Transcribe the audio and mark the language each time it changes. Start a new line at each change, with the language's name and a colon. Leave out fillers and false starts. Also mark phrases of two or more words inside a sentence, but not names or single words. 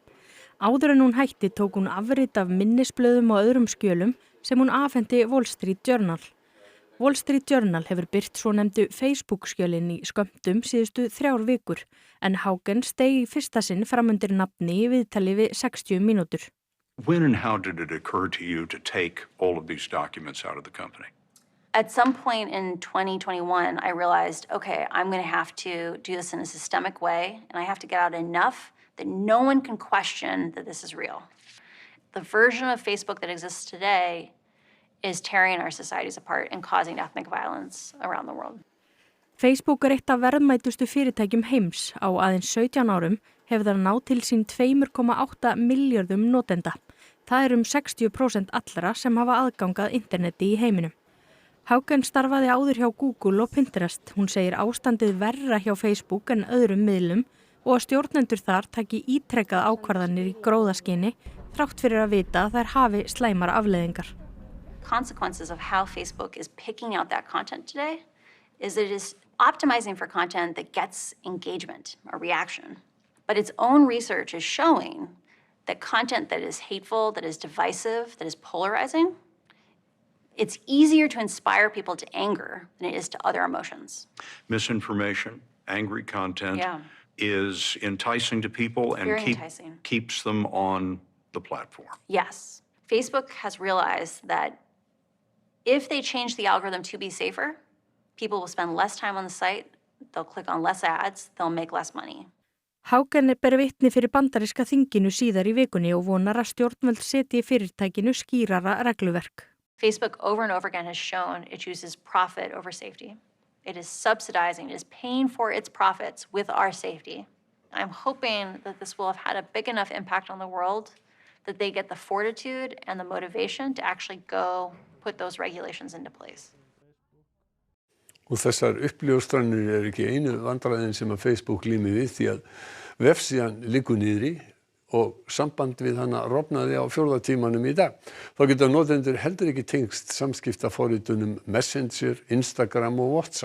Icelandic: Áður en hún hætti tók hún afrit af minnisblöðum og öðrum skjölum sem hún afhenti Wall Street Journal. Wall Street Journal hefur birt svonefndu Facebook-skjölin í skömmtum síðustu 3 vikur en Haugen steig í fyrsta sinn fram undir nafni í viðtali við 60 mínútur.
English: When and how did it occur to you to take all of these documents out of the company? At some point in 2021, I realized, okay, I'm going to have to do this in a systemic way and I have to get out enough that no one can question that this is real. The version of Facebook that exists today is tearing our societies apart and causing ethnic violence around the world.
Icelandic: Facebook eitt af verðmætustu fyrirtækjum heims. Á aðeins 17 árum hefur það náð til sín 2,8 milljörðum notenda. Það 60% allra sem hafa aðgangað interneti í heiminum. Haugen starfaði áður hjá Google og Pinterest. Hún segir ástandið verra hjá Facebook en öðrum miðlum og að stjórnendur þar taki ítrekkað ákvarðanir í gróðaskyni þrátt fyrir að vita að þær hafi slæmar afleiðingar.
English: Consequences of how Facebook is picking out that content today is that it is optimizing for content that gets engagement or reaction. But its own research is showing that content that is hateful, that is divisive, that is polarizing, it's easier to inspire people to anger than it is to other emotions. Misinformation, angry content is enticing to people and keeps them on the platform. Yes. Facebook has realized that if they change the algorithm to be safer, people will spend less time on the site, they'll click on less ads, they'll make less money.
Icelandic: Haugen ber vitni fyrir bandaríska þinginu síðar í vikunni og vonar að stjórnvöld setji fyrirtækinu skýrara regluverk.
English: Facebook over and over again has shown it chooses profit over safety. It is subsidizing, it is paying for its profits with our safety. I'm hoping that this will have had a big enough impact on the world that they get the fortitude and the motivation to actually go put those regulations into place.
Icelandic: Og þessar uppljóstranir ekki einu vandræðin sem að Facebook glímir við því að vefsíðan liggur niðri og samband við hana rofnaði á 4. tímanum í dag. Þá geta notendur heldur ekki tengst samskiptaforritunum Messenger, Instagram og WhatsApp.